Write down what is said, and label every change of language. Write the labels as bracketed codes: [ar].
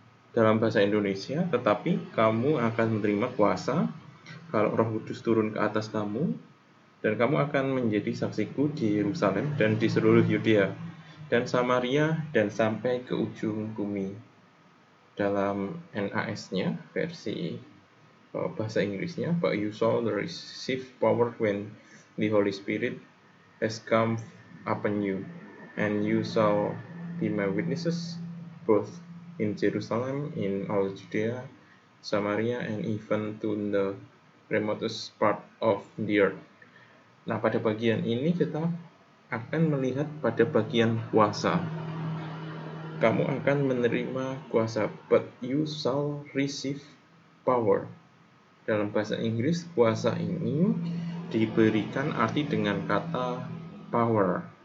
[id] Dalam bahasa Indonesia, tetapi kamu akan menerima kuasa kalau Roh Kudus turun ke atas kamu, dan kamu akan menjadi saksiku di Yerusalem dan di seluruh Yudea dan Samaria dan sampai ke ujung bumi. Dalam NAS-nya, versi bahasa Inggrisnya, [en] but you shall receive power when the Holy Spirit has come upon you, and you shall be my witnesses both in Jerusalem, in all Judea, Samaria, and even to the remotest part of the earth. [id] Nah, pada bagian ini kita akan melihat pada bagian kuasa. Kamu akan menerima kuasa, [en] but you shall receive power. [id] Dalam bahasa Inggris, kuasa ini diberikan arti dengan kata power.